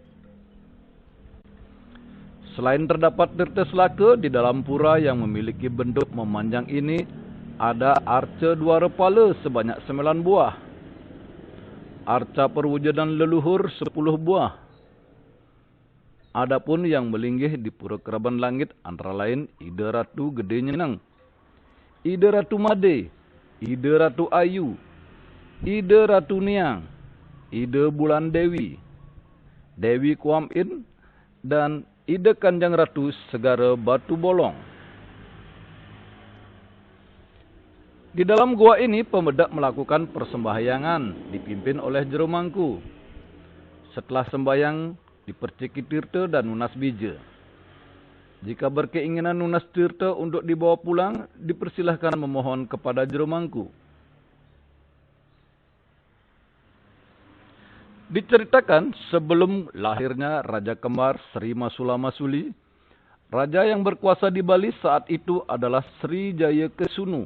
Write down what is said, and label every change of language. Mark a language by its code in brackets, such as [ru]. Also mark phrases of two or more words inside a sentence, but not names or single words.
[id] Selain terdapat Tirta Selaka, di dalam pura yang memiliki bentuk memanjang ini, ada arca 2 repala sebanyak 9 buah. Arca perwujudan leluhur 10 buah. Adapun yang melinggih di Pura Keraban Langit antara lain Ida Ratu Gede Nyenang, Ida Ratu Made, Ida Ratu Ayu, Ida Ratu Niang, Ida Bulan Dewi, Dewi Kuam In, dan Ida Kanjang Ratu Segara Batu Bolong. Di dalam gua ini, pemedak melakukan persembahyangan dipimpin oleh Jero Mangku. Setelah sembahyang, diperciki tirta dan nunas bija. Jika berkeinginan nunas tirta untuk dibawa pulang, dipersilahkan memohon kepada Jero Mangku. Diceritakan sebelum lahirnya Raja Kembar Sri Masula Masuli, raja yang berkuasa di Bali saat itu adalah Sri Jayakesunu.